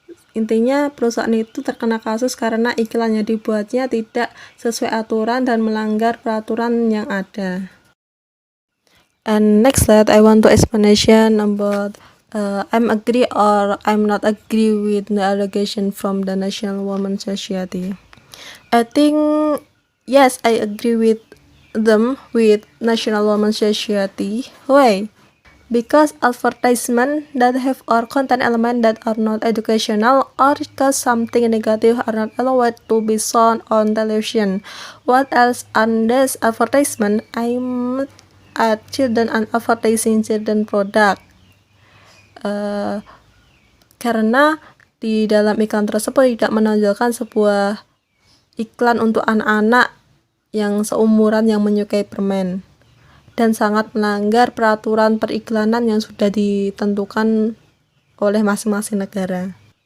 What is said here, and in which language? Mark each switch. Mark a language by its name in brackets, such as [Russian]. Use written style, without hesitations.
[Indonesian] Intinya perusahaan itu terkena kasus karena iklan yang dibuatnya tidak sesuai aturan dan melanggar peraturan yang ada. [English] And next slide, I want to explanation about I'm agree or I'm not agree with the allegation from the National Women's Society. I think yes, I agree with them with National Women's Society. Why? Because advertisement that have or content element that are not educational or cause something negative are not allowed to be shown on television. What else on this advertisement? I'm at children and advertising children product. [Indonesian] Karena di dalam iklan tersebut tidak menonjolkan sebuah iklan untuk anak-anak yang seumuran yang menyukai permen dan sangat melanggar peraturan periklanan yang sudah ditentukan oleh masing-masing negara.